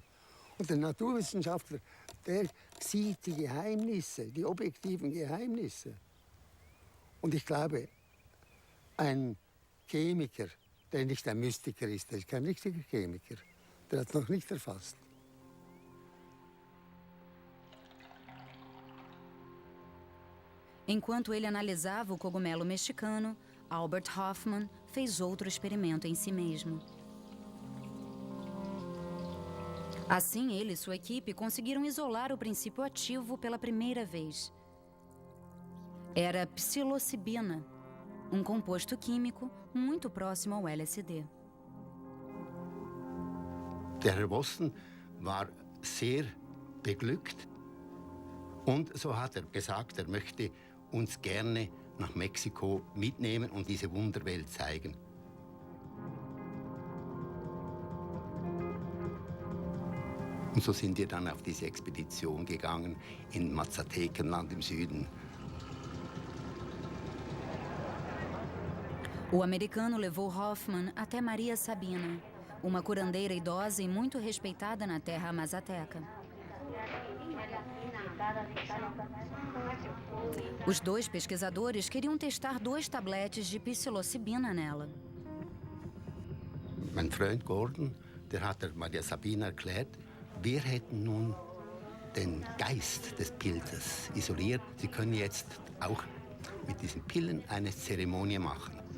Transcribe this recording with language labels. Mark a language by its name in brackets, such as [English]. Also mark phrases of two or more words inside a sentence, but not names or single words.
[German] Und der Naturwissenschaftler, der sieht die Geheimnisse, die objektiven Geheimnisse. Und ich glaube, ein Chemiker, der nicht ein Mystiker ist, der ist kein richtiger Chemiker, der hat es noch nicht erfasst. [Portuguese] Enquanto ele analisava o cogumelo mexicano, Albert Hofmann fez outro experimento em si mesmo. Assim, ele e sua equipe conseguiram isolar o princípio ativo pela primeira vez. Era psilocibina, um composto químico muito próximo ao LSD. [German] Der Herr Wasson war sehr beglückt und so hat er gesagt, er möchte uns gerne nach Mexiko mitnehmen und diese Wunderwelt zeigen. Und so sind wir dann auf diese Expedition gegangen in Mazatekenland im Süden. [Portuguese] O americano levou Hoffman até Maria Sabina, uma curandeira idosa e muito respeitada na terra mazateca. Os dois pesquisadores queriam testar 2 tabletes de psilocibina nela. [German] Mein Freund Gordon, der hat der Maria Sabina erklärt, wir hätten nun den Geist des Pilzes isoliert. Sie können jetzt auch mit diesen Pillen eine Zeremonie machen.